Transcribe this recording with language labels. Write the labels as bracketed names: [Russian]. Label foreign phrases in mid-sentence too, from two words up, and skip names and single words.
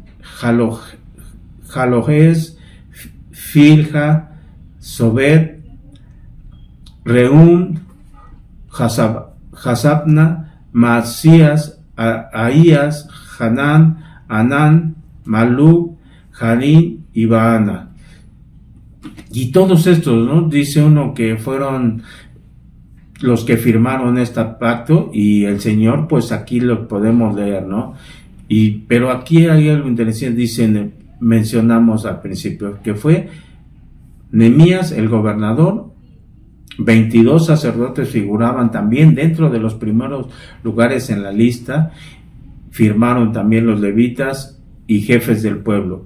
[Spanish] Jalojes, Filja, Sobed, Reún, Jasabna, Masías, Ahías, Hanán, Anán, Malú, Jarín y Baana. Y todos estos, ¿no? Dice uno que fueron los que firmaron este pacto, y el Señor, pues aquí lo podemos leer, ¿no? Pero aquí hay algo interesante. Dicen, mencionamos al principio, que fue Nehemías el gobernador, 22 sacerdotes figuraban también dentro de los primeros lugares en la lista, firmaron también los levitas y jefes del pueblo.